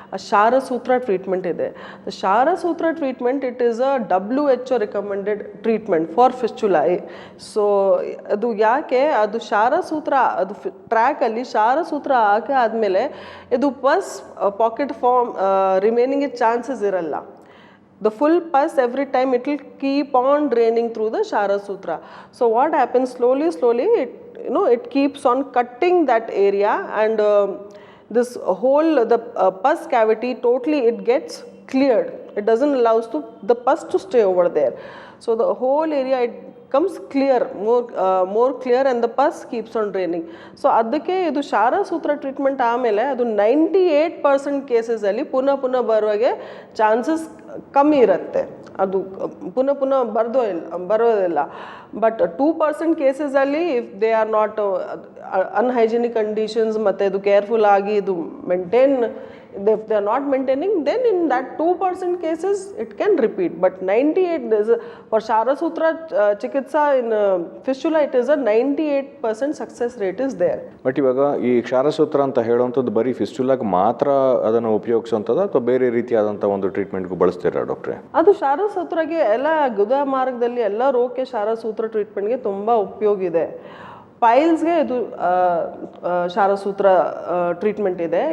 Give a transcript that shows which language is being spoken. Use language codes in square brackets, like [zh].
[kn] ಶಾರಸೂತ್ರ treatment ಇದೆ. [en] ಶಾರಸೂತ್ರ treatment it is a WHO recommended treatment for fistula. [kn] So ಅದು ಯಾಕೆ ಅದು ಶಾರಸೂತ್ರ ಅದು ಟ್ರ್ಯಾಕಲ್ಲಿ ಶಾರಸೂತ್ರ ಹಾಕಿ ಆದಮೇಲೆ ಇದು ಪಸ್ ಪಾಕೆಟ್ ಫಾರ್ಮ್ ರಿಮೈನಿಂಗ್ ಚಾನ್ಸಸ್ ಇರಲ್ಲ. [en] The full pus every time it will keep on draining through the Sharasutra. So what happens slowly it keeps on cutting that area, and this whole the pus cavity totally it gets cleared. It doesn't allow the pus to stay over there. So the whole area it comes clear, more clear, and the pus keeps on draining. [kn] So ಅದಕ್ಕೆ ಇದು ಶಾರಸೂತ್ರ treatment ಆಮೇಲೆ ಅದು 98% ಕೇಸಸಲ್ಲಿ ಪುನಃ ಬರುವಾಗೆ chances ಕಮ್ಮಿ ಇರುತ್ತೆ. ಅದು ಪುನಃ ಬರೋದಿಲ್ಲ. But 2% ಕೇಸಸಲ್ಲಿ [en] if they are not unhygienic conditions [kn] ಮತ್ತು ಇದು ಕೇರ್ಫುಲ್ ಆಗಿ ಇದು maintain, [en] if they are not maintaining, then in that 2% cases it can repeat. But 98 for Sharasutra chikitsa in fistula it is a 98% success rate is there. [kn] But ಇವಾಗ ಈ ಕ್ಷಾರಸೂತ್ರ ಅಂತ ಹೇಳುವಂಥದ್ದು ಬರೀ ಫಿಸ್ಟುಲಾಗೆ ಮಾತ್ರ ಅದನ್ನು ಉಪಯೋಗಿಸುವಂಥದ್ದು ಅಥವಾ ಬೇರೆ ರೀತಿಯಾದಂಥ ಒಂದು ಟ್ರೀಟ್ಮೆಂಟ್ಗೂ ಬಳಸ್ತೀರಾ ಡಾಕ್ಟ್ರೆ? ಅದು ಶಾರಸೂತ್ರಗೆ ಎಲ್ಲ ಗುದ ಮಾರ್ಗದಲ್ಲಿ ಎಲ್ಲ ರೋಗಕ್ಕೆ ಶಾರಸೂತ್ರ ಟ್ರೀಟ್ಮೆಂಟ್ಗೆ ತುಂಬ ಉಪಯೋಗ ಇದೆ. ಪೈಲ್ಸ್ಗೆ ಇದು ಶಾರಸೂತ್ರ ಟ್ರೀಟ್ಮೆಂಟ್ ಇದೆ.